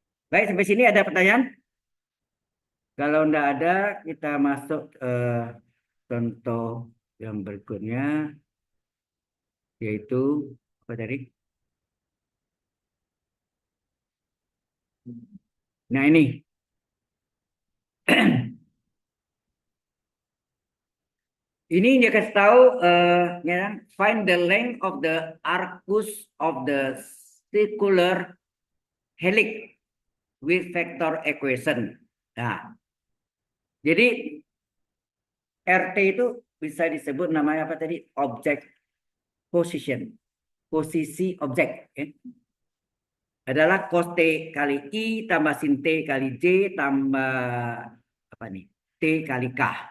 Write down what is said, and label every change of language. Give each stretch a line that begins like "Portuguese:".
Indonesian: Baik, sampai sini ada pertanyaan? Kalau enggak ada, kita masuk contoh yang berikutnya, yaitu apa tadi? Nah ini, ini dia kasih tahu, ya, kan?
English: Find the length of the arcus of the circular helix with vector equation.
Indonesian: Nah, jadi RT itu bisa disebut namanya apa tadi?
English: Object position,
Indonesian: posisi objek. Ya. Adalah cos T kali I tambah sin T kali J tambah apa nih? T kali K.